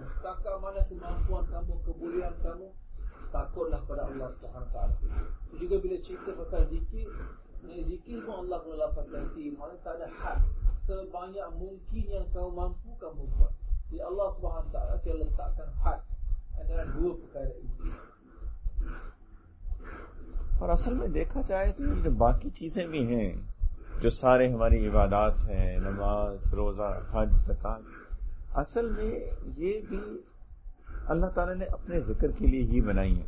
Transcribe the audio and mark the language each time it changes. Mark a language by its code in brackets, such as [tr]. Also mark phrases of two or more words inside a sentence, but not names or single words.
[ms] Takkan mana kemampuan kamu, kebolehan kamu, takutlah pada Allah SWT. Itu juga bila cerita pasal zikir, zikir pun Allah pun lafazkan zikir, maknanya tak ada had. Sebanyak mungkin yang kamu mampu kamu buat. Jadi Allah SWT telah letakkan had antara dua perkara ini. [hi] और असल में देखा जाए तो ये जो बाकी चीजें भी हैं, जो सारे हमारी इबादत हैं, नमाज, रोजा, हज, ज़कात, असल में ये भी अल्लाह ताला ने अपने जिक्र के लिए ही बनाई है.